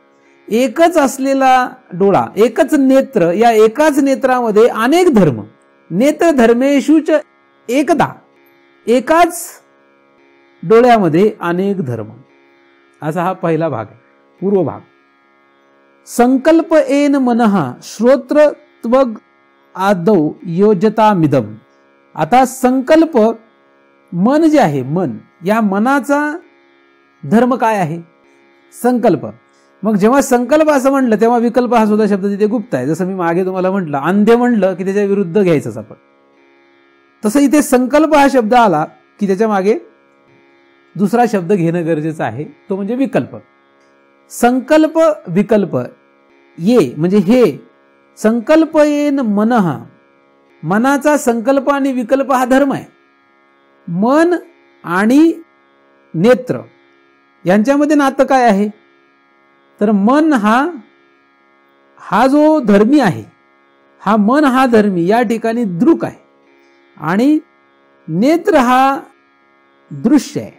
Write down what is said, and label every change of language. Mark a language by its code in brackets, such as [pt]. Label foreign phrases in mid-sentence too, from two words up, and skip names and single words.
[mr] एकच असलेला डोळा, एकच नेत्र, या एकाच नेत्रामध्ये अनेक धर्म, नेत्र धर्मेशूच एकदा, एकाच डोळ्यामध्ये अनेक धर्म, असा हा पहिला भाग आहे, पूर्व भाग. [sa] संकल्प येन मनः श्रोत्र त्वग आदौ योजतामिदम. [mr] आता संकल्प, मन जे आहे, मन, या मनाचा धर्म काय आहे? संकल्प. मग जेव्हा संकल्प असं म्हटलं तेव्हा विकल्प हा सुद्धा शब्द तिथे गुप्त आहे. जसं मी मागे तुम्हाला म्हटलं, अंधे म्हणलं की त्याच्या विरुद्ध घ्यायचंच आपण, तसं इथे संकल्प हा शब्द आला की त्याच्या मागे दुसरा शब्द घेणं गरजेचं आहे, तो म्हणजे विकल्प. संकल्प विकल्प ये म्हणजे हे. [sa] संकल्प येन मनः, [mr] मनाचा संकल्प आणि विकल्प हा धर्म आहे. मन आणि नेत्र यांच्यामध्ये नातं काय आहे? तर मन हा जो धर्मी आहे, हा मन हा धर्मी या ठिकाणी दृक आहे आणि नेत्र हा दृश्य आहे.